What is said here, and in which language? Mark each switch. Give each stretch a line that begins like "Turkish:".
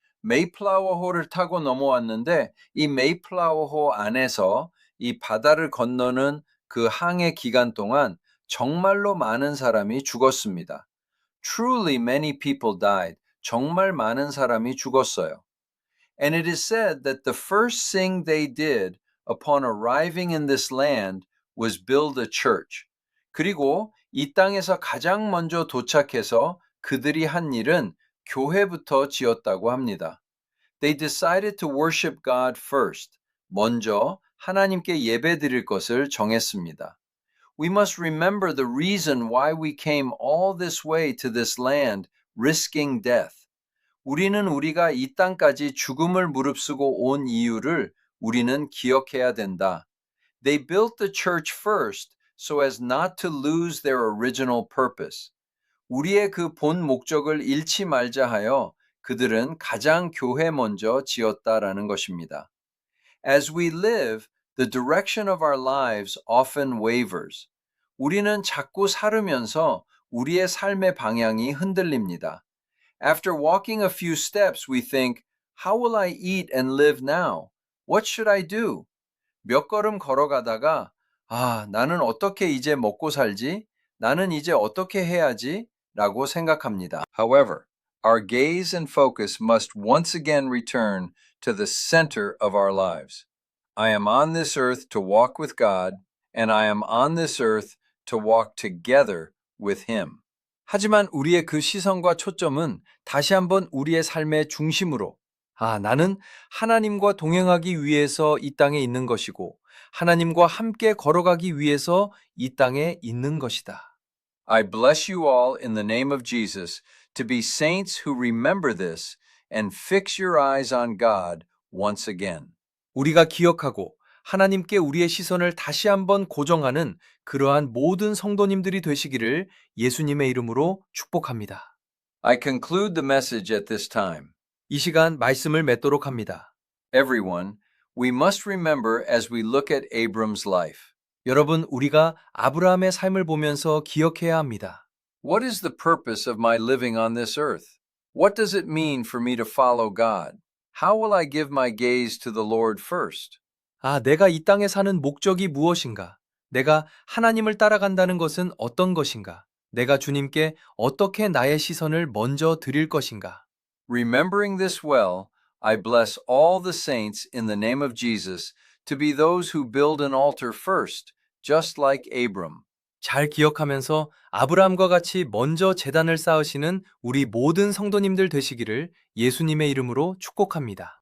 Korean: 메이플라워호를 타고 넘어왔는데 이 메이플라워호 안에서 이 바다를 건너는 그 항해 기간 동안 정말로 많은 사람이 죽었습니다.
English: Truly many people died.
Korean: 정말 많은 사람이 죽었어요.
English: And it is said that the first thing they did upon arriving in this land was build a church.
Korean: 그리고 이 땅에서 가장 먼저 도착해서 그들이 한 일은 교회부터 지었다고 합니다.
English: They decided to worship God first.
Korean: 먼저 하나님께 예배드릴 것을 정했습니다.
English: We must remember the reason why we came all this way to this land, risking death.
Korean: 우리는 우리가 이 땅까지 죽음을 무릅쓰고 온 이유를 우리는 기억해야 된다.
English: They built the church first so as not to lose their original purpose.
Korean: 우리의 그 본 목적을 잃지 말자 하여 그들은 가장 교회 먼저 지었다라는 것입니다.
English: As we live, the direction of our lives often wavers.
Korean: 우리는 자꾸 살으면서 우리의 삶의 방향이 흔들립니다.
English: After walking a few steps, we think, how will I eat and live now? What should I do?
Korean: 몇 걸음 걸어가다가 나는 어떻게 이제 먹고 살지? 나는 이제 어떻게 해야지? 라고 생각합니다.
English: However, our gaze and focus must once again return to the center of our lives. I am on this earth to walk with God, and I am on this earth to walk together with Him.
Korean: 하지만 우리의 그 시선과 초점은 다시 한번 우리의 삶의 중심으로 나는 하나님과 동행하기 위해서 이 땅에 있는 것이고 하나님과 함께 걸어가기 위해서 이 땅에 있는 것이다.
English: I bless you all in the name of Jesus to be saints who remember this and fix your eyes on God once again.
Korean: 우리가 기억하고 하나님께 우리의 시선을 다시 한번 고정하는 그러한 모든 성도님들이 되시기를 예수님의 이름으로 축복합니다.
English: I conclude the message at this time.
Korean: 이 시간 말씀을 맺도록 합니다.
English: Everyone, we must remember as we look at Abram's life.
Korean: 여러분, 우리가 아브라함의 삶을 보면서 기억해야 합니다.
English: What is the purpose of my living on this earth? What does it mean for me to follow God? How will I give my gaze to the Lord first?
Korean: 내가 이 땅에 사는 목적이 무엇인가? 내가 하나님을 따라간다는 것은 어떤 것인가? 내가 주님께 어떻게 나의 시선을 먼저 드릴 것인가?
English: Remembering this well, I bless all the saints in the name of Jesus to be those who build an altar first, just like Abram.
Korean: 잘 기억하면서 아브라함과 같이 먼저 제단을 쌓으시는 우리 모든 성도님들 되시기를 예수님의 이름으로 축복합니다.